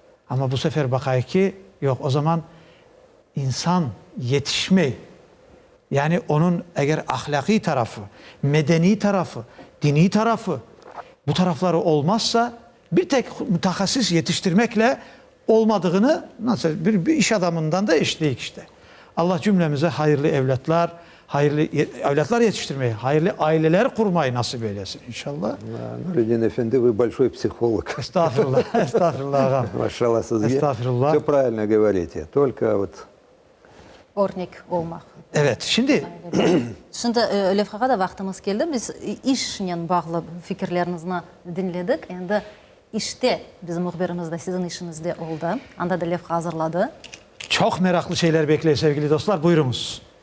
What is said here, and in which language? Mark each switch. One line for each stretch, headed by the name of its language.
Crimean Tatar: Ama bu sefer bakay ki yok o zaman insan yetişmeyi yani onun eğer ahlaki tarafı, medeni tarafı, dini tarafı bu tarafları olmazsa bir tek mütehassıs yetiştirmekle olmadığını nasıl bir iş adamından da eşleyik işte. Allah cümlemize hayırlı evlatlar, hayırlı evlatlar yetiştirmeyi, hayırlı aileler kurmayı nasip eylesin inşallah.
Russian: Нуридин Эфенди, вы большой психолог.
Crimean Tatar: Estağfurullah, estağfurullah ağam. Maşallah sizge. Estağfurullah.
Russian: Все правильно говорите. Только вот
Crimean Tatar: Örnek olmak. Evet, şimdi Şimdi Levhaga da vaktimiz geldi. Biz işle bağlı fikirlerinizni dinledik. Endi işte bizim muhbirimiz de sizin işinizde oldu. Anda da levha hazırladı. çok meraklı şeyler bekliyor sevgili dostlar. Buyurunuz.